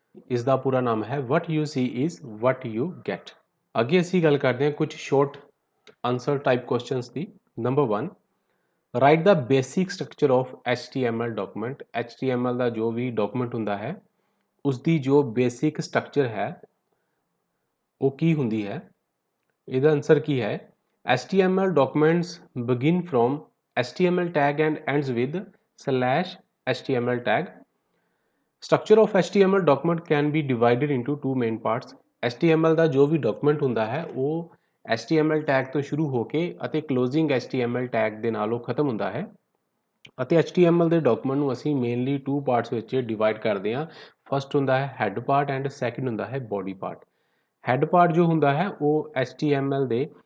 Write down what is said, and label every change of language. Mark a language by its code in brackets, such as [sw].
[pa] ਇਸ ਦਾ ਪੂਰਾ ਨਾਮ ਹੈ [en] what you see is what you get। [pa] ਅੱਗੇ ਅਸੀਂ ਗੱਲ ਕਰਦੇ ਹਾਂ ਕੁਝ short answer type questions ਦੀ। [en] Number 1, write ਦਾ basic structure of HTML document. [pa] HTML ਦਾ ਜੋ ਵੀ ਡਾਕੂਮੈਂਟ ਹੁੰਦਾ ਹੈ ਉਸ ਦੀ ਜੋ ਬੇਸਿਕ ਸਟਰਕਚਰ ਹੈ ਉਹ ਕੀ ਹੁੰਦੀ ਹੈ। ਇਹਦਾ ਆਨਸਰ ਕੀ ਹੈ [en] HTML documents begin from HTML tag and ends with /HTML tag। Structure of HTML document can be divided into two main parts। [pa] HTML ਦਾ ਜੋ ਵੀ ਡਾਕੂਮੈਂਟ ਹੁੰਦਾ ਹੈ ਉਹ HTML ਟੈਗ ਤੋਂ ਸ਼ੁਰੂ ਹੋ ਕੇ ਅਤੇ ਕਲੋਜ਼ਿੰਗ HTML ਟੈਗ ਦੇ ਨਾਲ ਉਹ ਖਤਮ ਹੁੰਦਾ ਹੈ ਅਤੇ HTML ਦੇ ਡਾਕੂਮੈਂਟ ਨੂੰ ਅਸੀਂ ਮੇਨਲੀ ਟੂ ਪਾਰਟਸ ਵਿੱਚ ਡਿਵਾਈਡ ਕਰਦੇ ਹਾਂ। ਫਸਟ ਹੁੰਦਾ ਹੈ ਹੈਡ ਪਾਰਟ ਐਂਡ ਸੈਕਿੰਡ ਹੁੰਦਾ ਹੈ ਬੋਡੀ ਪਾਰਟ। ਹੈਡ ਪਾਰਟ ਜੋ ਹੁੰਦਾ ਹੈ ਉਹ HTML ਦੇ